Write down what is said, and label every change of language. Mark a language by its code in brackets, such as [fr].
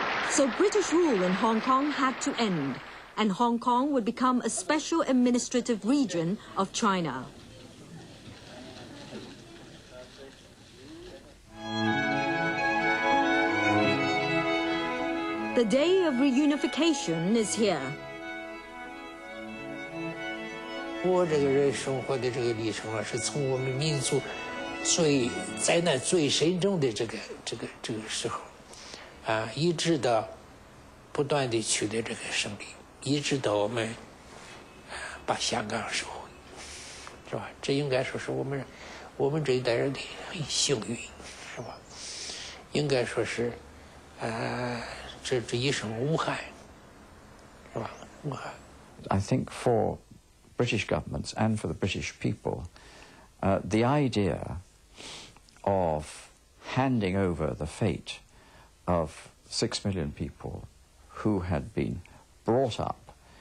[en] So British rule in Hong Kong had to end, and Hong Kong would become a special administrative region of China. The day of reunification is here. [zh] 我这个人生活的这个历程啊，是从我们民族最灾难最深重的这个时候，啊，一直到不断的取得这个胜利，一直到我们把香港收回，是吧？这应该说是我们这一代人的幸运，是吧？应该说是，这一生无憾，是吧？无憾。 [en] I think for British governments and for the British people, the idea of handing over the fate of 6 million people who had been brought up